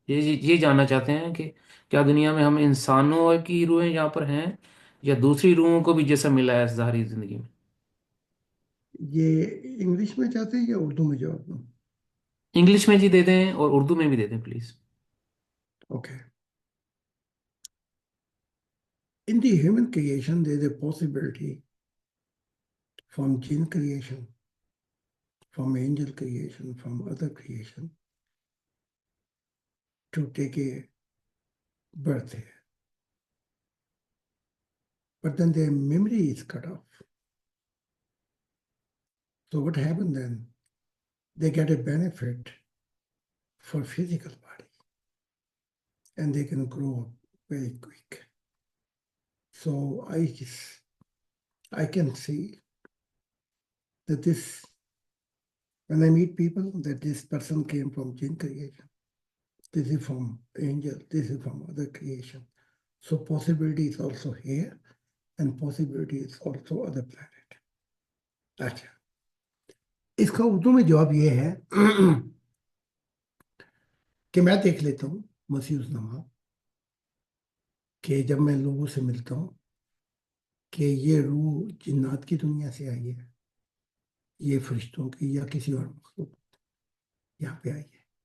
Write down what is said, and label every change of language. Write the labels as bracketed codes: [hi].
[hi] ये जानना चाहते हैं कि क्या दुनिया में हम इंसानों की रूहें यहाँ पर हैं, या दूसरी रूहों को भी जैसा मिला है ज़ाहरी जिंदगी में? ये इंग्लिश में चाहते हैं या उर्दू में जवाब दूं? इंग्लिश में जी दे दें और उर्दू में भी दे दें please. Okay. [en] In the human creation, there is a possibility from jinn creation, from angel creation, from other creation to take a birth here. But then their memory is cut off. So what happens then? They get a benefit for physical body and they can grow very quick. So I can see that this, when I meet people, that this person came from jinn creation, this is from angel, this is from other creation. So possibility is also here and possibility is also other planet. [hi] अच्छा, इसका उर्दू में जवाब ये है कि मैं देख लेता हूँ मसीह उस नमा कि जब मैं लोगों से मिलता हूँ कि ये रूह जिन्नात की दुनिया से आई है, ये फरिश्तों की या किसी और मखलूक यहाँ पे आई है।